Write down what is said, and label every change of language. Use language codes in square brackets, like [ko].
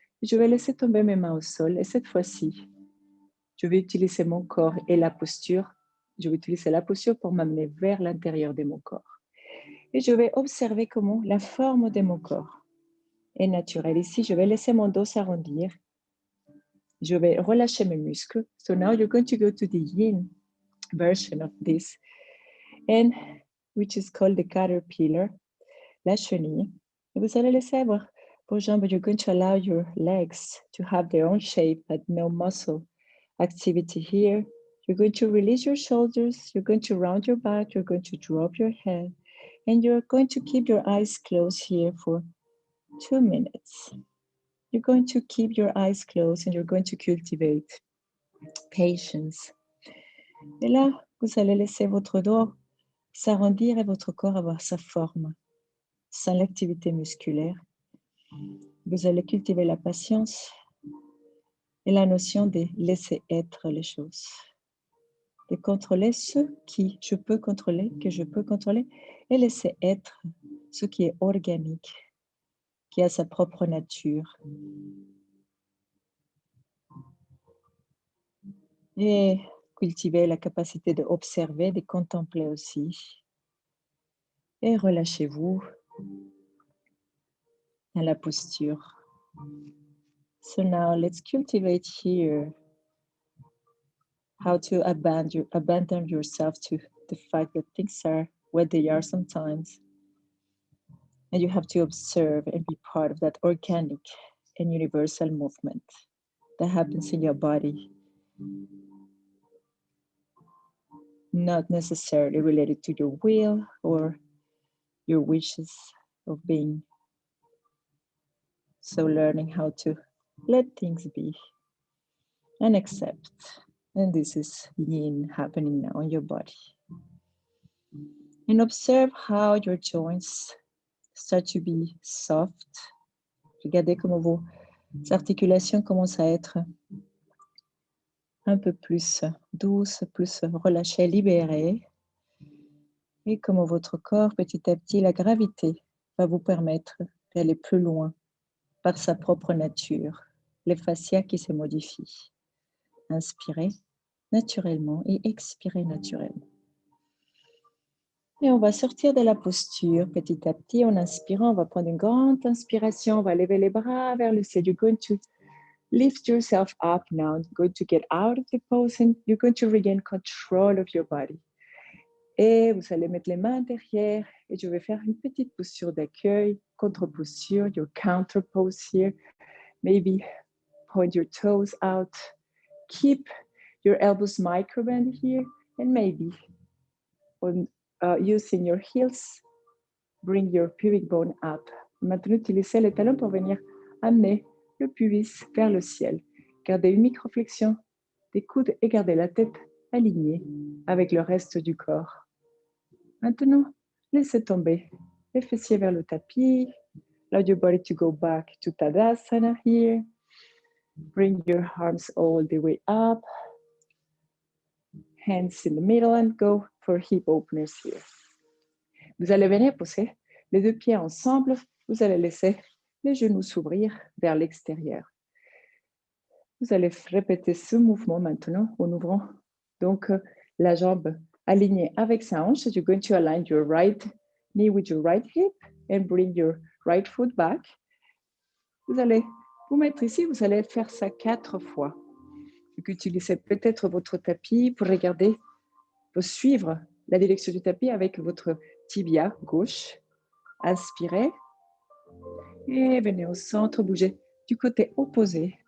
[fr] Je vais laisser tomber mes mains au sol. Et cette fois-ci, je vais utiliser mon corps et la posture. Je vais utiliser la posture pour m'amener vers l'intérieur de mon corps. Et je vais observer comment la forme de mon corps est naturelle. Ici, je vais laisser mon dos s'arrondir. Je vais relâcher mes muscles. [en] So now you're going to go to the Yin version of this, and which is called the caterpillar, la chenille. [fr] Et vous allez laisser avoir vos jambes. [en] You're going to allow your legs to have their own shape, but no muscle activity here. You're going to release your shoulders. You're going to round your back. You're going to drop your head. And you're going to keep your eyes closed here for 2 minutes. You're going to keep your eyes closed and you're going to cultivate patience. [fr] Et là, vous allez laisser votre dos s'arrondir et votre corps avoir sa forme, sans l'activité musculaire. Vous allez cultiver la patience et la notion de laisser être les choses. De contrôler ce qui je peux contrôler, que je peux contrôler, et laisser être ce qui est organique, qui a sa propre nature. Et cultivez la capacité d'observer, de contempler aussi. Et relâchez-vous dans la posture. [en] So now let's cultivate here how to abandon yourself to the fact that things are what they are sometimes. And you have to observe and be part of that organic and universal movement that happens in your body, not necessarily related to your will or your wishes of being. So learning how to let things be and accept. And this is yin happening now in your body. And observe how your joints start to be soft. [fr] Regardez comment vos articulations commencent à être un peu plus douces, plus relâchées, libérées. Et comment votre corps, petit à petit, la gravité va vous permettre d'aller plus loin par sa propre nature. Les fascias qui se modifient. Inspirez naturellement et expirez naturellement. Et on va sortir de la posture petit à petit. En inspirant, on va prendre une grande inspiration. On va lever les bras vers le ciel. [en] You're going to lift yourself up now. You're going to get out of the pose and you're going to regain control of your body. [fr] Et vous allez mettre les mains derrière. Et je vais faire une petite posture d'accueil, contre-posture, [en] your counter pose here. Maybe point your toes out. Keep your elbows microbend here. And maybe on using your heels, bring your pubic bone up. [fr] Maintenant, utilisez les talons pour venir amener le pubis vers le ciel. Gardez une microflexion des coudes et gardez la tête alignée avec le reste du corps. Maintenant, laissez tomber les fessiers vers le tapis. [en] Allow your body to go back to Tadasana here. Bring your arms all the way up. Hands in the middle and go for hip openers here. [fr] Vous allez venir pousser les deux pieds ensemble. Vous allez laisser les genoux s'ouvrir vers l'extérieur. Vous allez répéter ce mouvement maintenant en ouvrant donc la jambe alignée avec sa hanche. [en] You're going to align your right knee with your right hip and bring your right foot back. [fr] Vous allez vous mettre ici. Vous allez faire ça 4 fois. Donc, utilisez peut-être votre tapis pour regarder, pour suivre la direction du tapis avec votre tibia gauche. Inspirez et venez au centre, bougez du côté opposé.